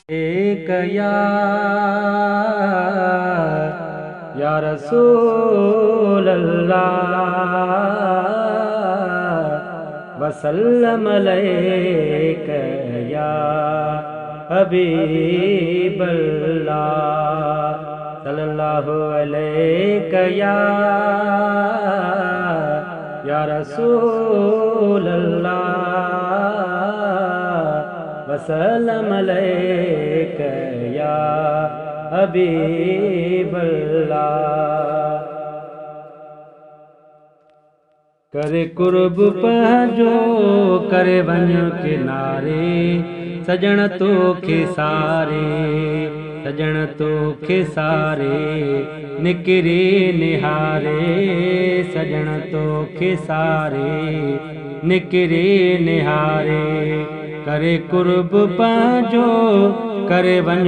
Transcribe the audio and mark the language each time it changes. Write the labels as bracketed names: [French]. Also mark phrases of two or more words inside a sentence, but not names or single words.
[Arabic] एक يا رسول الله وسلام عليك يا حبيب الله صلى الله عليك يا رسول الله وسلام عليك يا حبيب الله. [Sindhi] करे कुर्ब पंहिंजो करे वञ किनारे सजण तोखे सारे सजण तोखे सारे निकिरे निहारे सजण तोखे सारे निकिरे निहारे करे कुर्ब पंहिंजो करे वञ